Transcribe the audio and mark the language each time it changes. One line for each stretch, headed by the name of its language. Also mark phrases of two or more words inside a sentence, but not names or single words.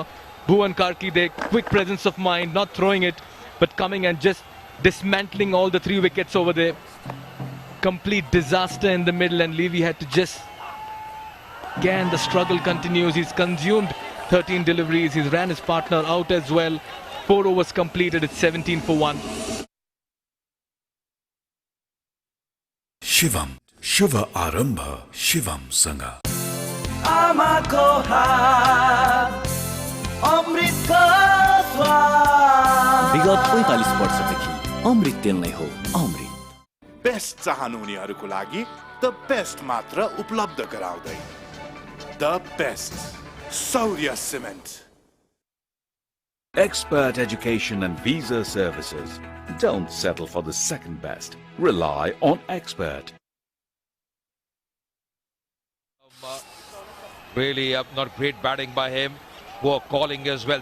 English: Bhuvan Karki there, quick presence of mind, not throwing it, but coming and just dismantling all the 3 wickets over there. Complete disaster in the middle, and Levy had to just... Again, the struggle continues. He's consumed 13 deliveries. He's ran his partner out as well. 4 overs completed. It's 17 for 1.
Nepali: शिवम शुभ आरम्भ शिवम सँग। आमाको हात अमृतको स्वाद। विगत 45 वर्षदेखि अमृत तेल नै हो अमृत। बेस्ट चाहनुहुनेहरूको लागि
English: the best
Nepali: मात्र उपलब्ध गराउँदै
English: the best
Nepali: सौर्य सिमेन्ट।
English: Expert education and visa services. Don't settle for the second best. Rely on Expert. Really not great batting by him. Poor calling as well.